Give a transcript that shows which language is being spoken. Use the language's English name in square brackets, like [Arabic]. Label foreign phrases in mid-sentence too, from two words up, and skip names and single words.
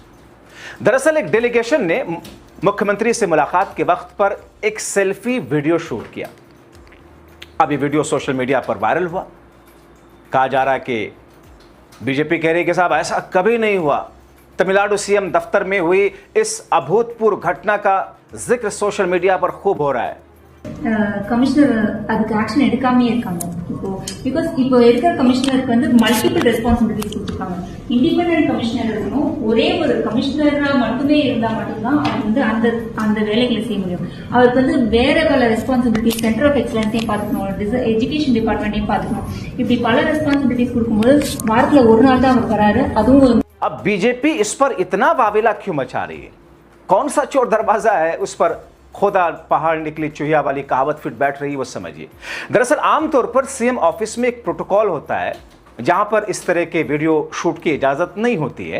[Hindi] दरअसल एक डेलीगेशन ने मुख्यमंत्री से मुलाकात के वक्त पर एक [English] selfie video [Hindi] शूट किया। अब ये वीडियो [English] social media [Hindi] पर वायरल हुआ। कहा जा रहा है कि बीजेपी कह रही है कि साहब ऐसा कभी नहीं हुआ। तमिलनाडु सीएम दफ्तर में हुई इस अभूतपूर्व घटना का जिक्र [English] social media [Hindi] पर खूब हो रहा है। [Tamil] கமிஷனர் அதுக்கு ஆக்ஷன் எடுக்காமே இருக்காங்க இப்போ பிகாஸ் இப்போ இருக்கிற கமிஷனருக்கு வந்து [English] multiple responsibilities [Tamil] கொடுத்துருக்காங்க. [English] independent commissioner [Tamil] இருக்கணும். ஒரே ஒரு கமிஷனரா மட்டுமே இருந்தா மட்டும்தான் அவர் வந்து அந்த அந்த வேலைகளை செய்ய முடியும். அவருக்கு வந்து வேற பல ரெஸ்பான்சிபிலிட்டிஸ், [English] center of excellenceையும் [Tamil] பார்த்துக்கணும், [English] education departmentடையும் [Tamil] பார்த்துக்கணும். இப்படி பல ரெஸ்பான்சிபிலிட்டிஸ் கொடுக்கும்போது வாரத்துல ஒரு நாள் தான் அவர் வராரு. அதுவும் [Hindi] अब बीजेपी इस पर इतना वावेला क्यों मचा रही है? कौन सा चोर दरवाजा है उस पर खोदा पहाड़ निकली चुहिया वाली कहावत फिट बैठ रही, वो समझिए। दरअसल आमतौर पर [English] CM office [Hindi] में एक प्रोटोकॉल होता है जहां पर इस तरह के [English] video shoot [Hindi] की इजाजत नहीं होती है।